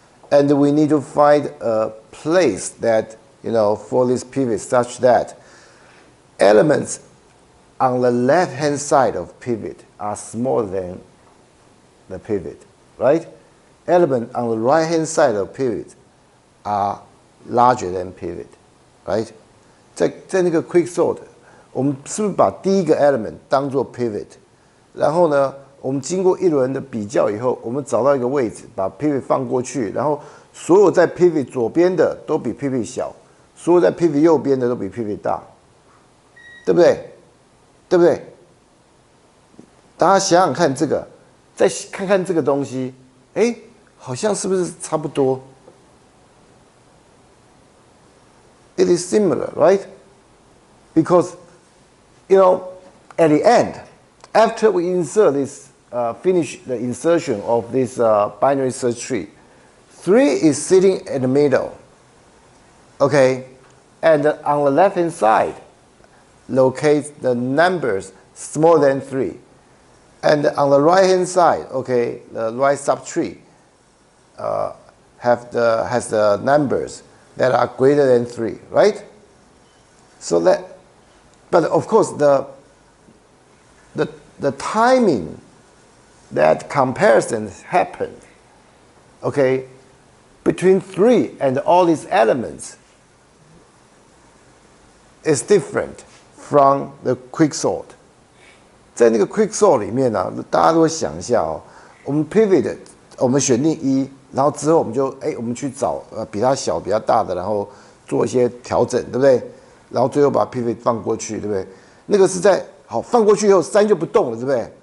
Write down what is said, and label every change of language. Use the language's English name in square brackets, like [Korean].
[English] And we need to find a place that, for this pivot such that elements on the left-hand side of pivot are smaller than the pivot, right? Elements on the right-hand side of pivot are larger than pivot, right? [Chinese] 在那个 quick sort， 我们是不是把第一个 element 当做 pivot， 然后呢，我们经过一轮的比较以后，我们找到一个位置，把 pivot 放过去，然后所有在 pivot 左边的都比 pivot 小，所有在 pivot 右边的都比 pivot 大，对不对？对不对？大家想想看这个，再看看这个东西，哎，好像是不是差不多？ [English] It is similar, right? Because, at the end, after we insert this, finish the insertion of this binary search tree, 3 is sitting in the middle, okay? And on the left-hand side, locate the numbers smaller than 3. And on the right-hand side, okay, the right subtree has the numbers that are greater than 3, right? So that, but of course the timing that comparisons happen, okay, between 3 and all these elements is different from the quick sort. [Chinese] 在那个 quick sort 里面呢，大家都会想一下哦，我们 pivot 我们选定1。然后之后我们就我们去找比它小、比它大的，然后做一些调整，对不对？然后最后把 pivot 放过去，对不对？那个是在好放过去以后，3就不动了，对不对？